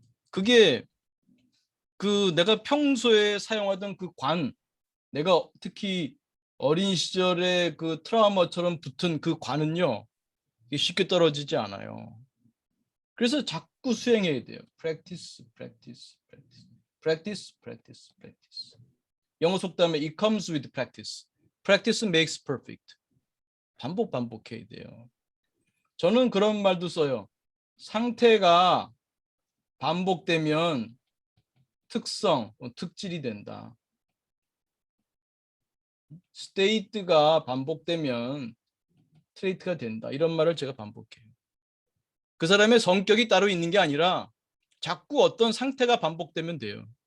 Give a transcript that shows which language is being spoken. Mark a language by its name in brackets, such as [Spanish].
[Korean] 그게 내가 평소에 사용하던 내가 특히 어린 시절에 트라우마처럼 붙은 그 관은요. 쉽게 떨어지지 않아요. 그래서 자꾸 수행해야 돼요. [English] practice, practice, practice, practice, practice, practice. [Korean] 영어 속담에 [English] it comes with practice. Practice makes perfect. [Korean] 반복해야 돼요. 저는 그런 말도 써요. 상태가 반복되면 특질이 된다. 스테이트가 반복되면 트레이트가 된다. 이런 말을 제가 반복해요. 그 사람의 성격이 따로 있는 게 아니라 자꾸 어떤 상태가 반복되면 돼요.